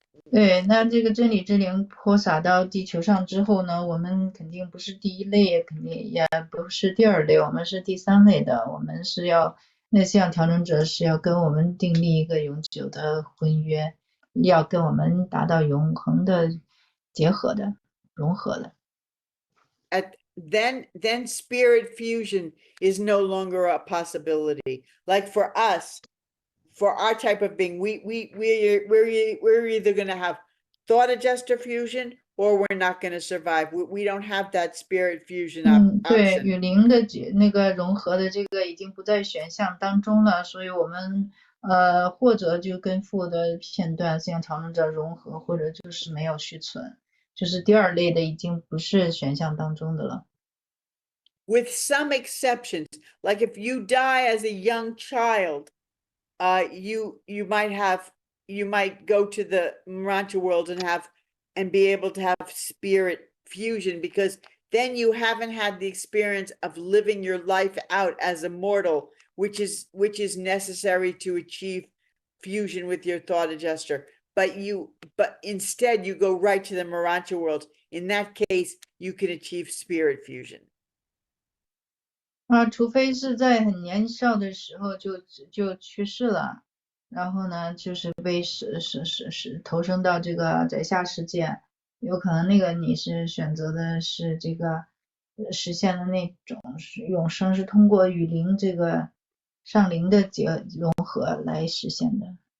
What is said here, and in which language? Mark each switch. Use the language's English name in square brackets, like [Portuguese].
[Chinese] 对，那这个真理之灵泼洒到地球上之后呢，我们肯定不是第一类，肯定也不是第二类，我们是第三类的。我们是要那像调整者是要跟我们订立一个永久的婚约，要跟我们达到永恒的结合的融合的。 [English] Then spirit fusion is no longer a possibility. Like for us, for our type of being, we're either going to have thought adjuster fusion or we're not going to survive. We don't have that spirit fusion [Chinese] 对， [English] option. [Chinese] 与灵的那个融合的这个已经不在选项当中了，所以我们或者就跟父的片段像调整者融合，或者就是没有续存，就是第二类的已经不是选项当中的了。 [English] With some exceptions, like if you die as a young child, you might go to the Marancha world and be able to have spirit fusion, because then you haven't had the experience of living your life out as a mortal, which is necessary to achieve fusion with your thought adjuster. But instead you go right to the Marancha world. In that case, you can achieve spirit fusion. [Chinese] 除非是在很年少的时候就去世了，然后呢，就是被投生到这个在下世界，有可能那个你是选择的是这个实现的那种永生，是通过与灵这个上灵的融合来实现的。